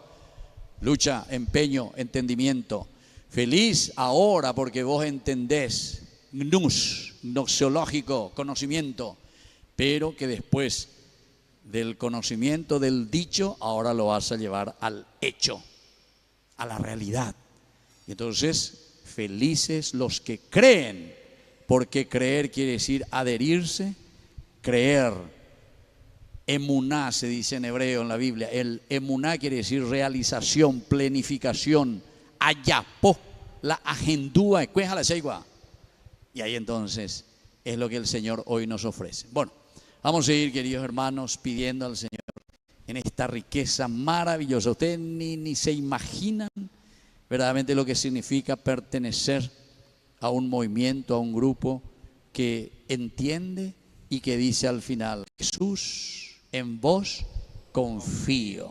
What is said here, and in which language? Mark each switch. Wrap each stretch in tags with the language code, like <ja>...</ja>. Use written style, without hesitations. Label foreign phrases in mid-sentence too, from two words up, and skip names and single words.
<es>Lucha, empeño, entendimiento. Feliz ahora porque vos entendés, gnoseológico, conocimiento, pero que después del conocimiento del dicho, ahora lo vas a llevar al hecho, a la realidad. Y entonces, felices los que creen, porque creer quiere decir adherirse, creer. Emuná se dice en hebreo en la Biblia. El emuná quiere decir realización, planificación, ayapo, la agendúa, cuéjala seigua. Y ahí entonces es lo que el Señor hoy nos ofrece. Bueno, vamos a seguir, queridos hermanos, pidiendo al Señor en esta riqueza maravillosa. Ustedes ni se imaginan verdaderamente lo que significa pertenecer a un movimiento, a un grupo que entiende y que dice al final: Jesús, en vos confío.</es>